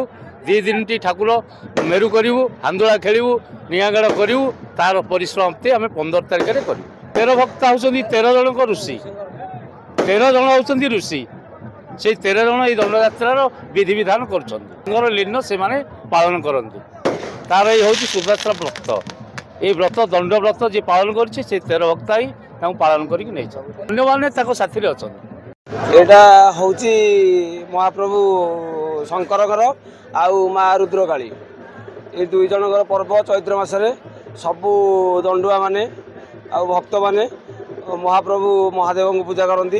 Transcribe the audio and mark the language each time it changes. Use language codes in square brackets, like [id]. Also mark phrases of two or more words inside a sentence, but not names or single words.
[or] 2 ଦିନଟି ଠାକୁର ମେରୁ କରିବୁ, ହାନ୍ଦୁଳା ଖେଳିବୁ, ନିଆଁଗାଡ଼ କରିବୁ। ତାର ପରିସମାପ୍ତି ଆମେ 15 ତାରିଖରେ କରିବୁ। 13 ଭକ୍ତ ହେଉଛନ୍ତି 13 ଜଣଙ୍କ ଋଷି। 13 ଜଣ ହେଉଛନ୍ତି ଋଷି। ସେଇ 13 ଜଣ ଏଇ ଦଣ୍ଡଯାତ୍ରାର ବିଧିବିଧାନ କରୁଛନ୍ତି। ତାଙ୍କର ଲୀନ ସେମାନେ ପାଳନ କରନ୍ତି। ତାର ଏଇ ହେଉଛି ସୁଭଦ୍ରା ବ୍ରତ। [bn] এই ব্রত দণ্ড ব্রত যে পালন করছে সেই 13 ভক্ত [or] ହିଁ ତାଙ୍କୁ ପାଳନ କରିକି ନେଇଛନ୍ତି। ଅନ୍ୟମାନେ ତାଙ୍କ ସାଥିରେ ଅଛନ୍ତି। ଏଇଟା ହେଉଛି ମହାପ୍ରଭୁ ଶଙ୍କରଙ୍କର ଆଉ ମା ରୁଦ୍ରକାଳୀ, ଏ 2 ଜଣଙ୍କର ପର୍ବ। ଚୈତ୍ର ମାସରେ ସବୁ ଦଣ୍ଡୁଆ ମାନେ ଆଉ ଭକ୍ତମାନେ ମହାପ୍ରଭୁ ମହାଦେବଙ୍କୁ ପୂଜା କରନ୍ତି।